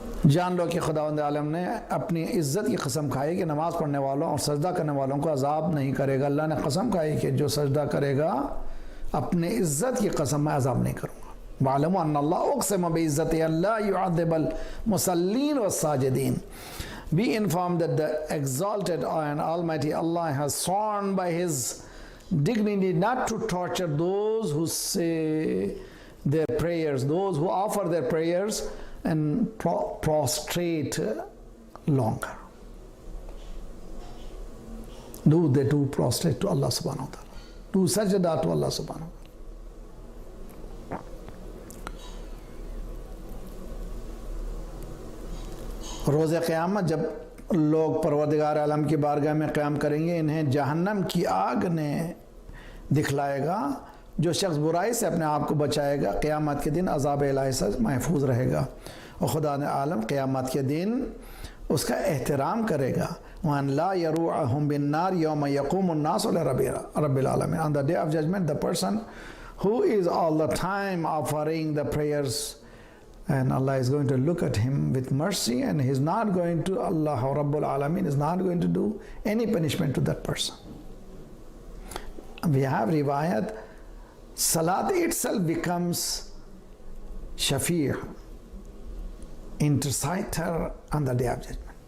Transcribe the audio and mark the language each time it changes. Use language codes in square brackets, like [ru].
[ur] جان لو کہ خداوند عالم نے اپنی عزت کی قسم کھائی کہ نماز پڑھنے والوں اور سجدہ کرنے والوں کو عذاب نہیں کرے گا۔ اللہ نے قسم کھائی کہ جو سجدہ کرے گا اپنے عزت کی قسم میں عذاب نہیں کروں گا۔ [ar] وَعَلَمُوا أَنَّ اللَّهَ أُقْسِمَ بِعِزَّتِهِ أَلَّا يُعَذِّبَ الْمُصَلِّينَ وَالسَّاجِدِينَ. [en] Be informed that the exalted and almighty Allah has sworn by his dignity not to torture those who say their prayers, those who offer their prayers and prostrate longer. They do prostrate to Allah subhanahu wa ta'ala. Do sajda to Allah subhanahu wa ta'ala. [ur] روز قیامت جب لوگ پروردگار عالم کی بارگاہ میں قیام کریں گے، انہیں جہنم کی آگ نے دکھلائے گا۔ جو شخص برائی سے اپنے آپ کو بچائے گا قیامت کے دن عذاب الہی سے محفوظ رہے گا، اور خدا نے عالم قیامت کے دن اس کا احترام کرے گا۔ [ar] وَأَنْ لَا يَرُوعَهُمْ بِالنَّارِ يَوْمَ يَقُومُ النَّاسُ لِرَبِّ الْعَالَمِينَ. [en] On the day of judgment, the person who is all the time offering the prayers, and Allah is going to look at him with mercy, and He is not going to, Allah Rabbul Alameen is not going to do any punishment to that person. We have riwayat, Salat itself becomes Shafi', intercessor on the day of judgment.